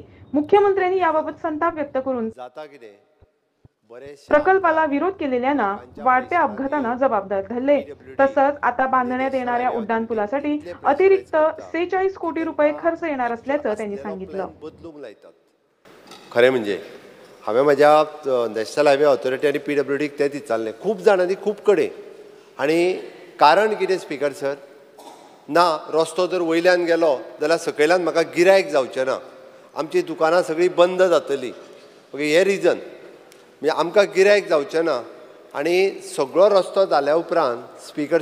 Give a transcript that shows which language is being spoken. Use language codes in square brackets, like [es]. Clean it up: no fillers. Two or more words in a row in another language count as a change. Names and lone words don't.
[mr] मुख्यमंत्र्यांनी याबाबत संताप व्यक्त करून प्रकल्पाला विरोध केलेल्यांना वाढत्या अपघातांना जबाबदार धरले। तसंच आता बांधण्यात येणाऱ्या उड्डाणपुलासाठी अतिरिक्त 46 कोटी रुपये खर्च येणार असल्याचं त्यांनी सांगितलं। [kok] खरे म्हणजे हांवें म्हज्या [en] National Highway Authority [kok] आनी PWDक तें विचारलें खूब जाणांनी खूब कडेन आनी कारण कितें [en] Speaker sir [kok] ना रस्तो जर वयल्यान गेलो जाल्यार सकयल्यान म्हाका गिरायक जावचें ना आमची दुकानां सगळीं बंद जातलीं ओके हे रिजन म्हणजे आमकां गिरायक जावचें ना आनी सगळो रस्तो जाल्या उपरांत स्पीकर